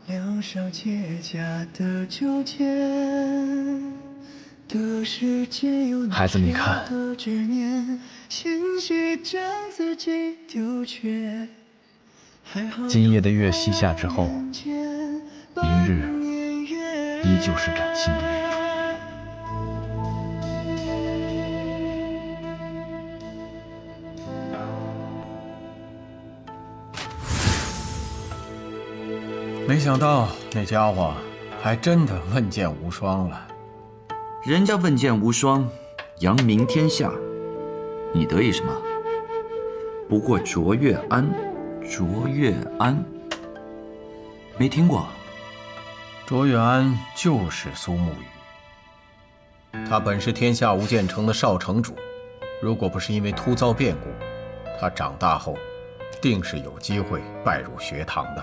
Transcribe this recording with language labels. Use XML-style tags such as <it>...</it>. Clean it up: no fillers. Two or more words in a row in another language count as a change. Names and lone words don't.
<zh>孩子，你看，今夜的月西下之後，明日依舊是嶄新的日出。沒想到那家伙還真的問劍無雙了。人家問劍無雙，揚名天下，你得意什麼？不過卓越安，卓越安，沒聽過。卓越安就是蘇沐雨，他本是天下無劍城的少城主，如果不是因為突遭變故，他長大後定是有機會拜入學堂的。</zh>